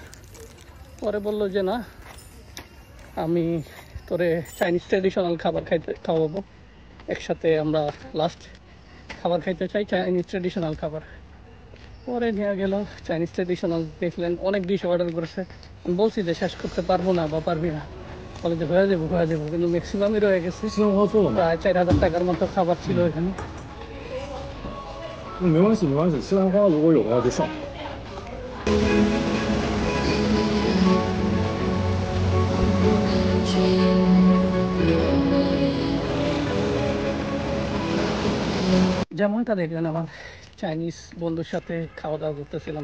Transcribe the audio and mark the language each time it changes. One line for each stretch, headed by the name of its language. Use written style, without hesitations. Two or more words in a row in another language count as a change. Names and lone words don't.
Bangla: পরে বললো যে না, আমি তোরে
English: Chinese traditional
Bangla: খাবার খাওয়াবো, একসাথে আমরা লাস্ট খাবার খাইতে চাই,
English: Chinese traditional
Bangla: খাবার। পরে নিয়ে গেল
English: Chinese traditional,
Bangla: দেখলেন অনেক ডিশ অর্ডার করেছে। আমি বলছি যে শেষ করতে পারবো না বা পারবি না, বলে যে হয়ে যাবো, কিন্তু ম্যাক্সিমামই রয়ে গেছে। প্রায় 4,000 টাকার মতো খাবার ছিল এখানে।
Chinese: 没关系，没关系，西兰花如果有的话就上。
Bangla: যেমনটা দেখলেন আমার চাইনিজ বন্ধুর সাথে খাওয়া দাওয়া করতেছিলাম।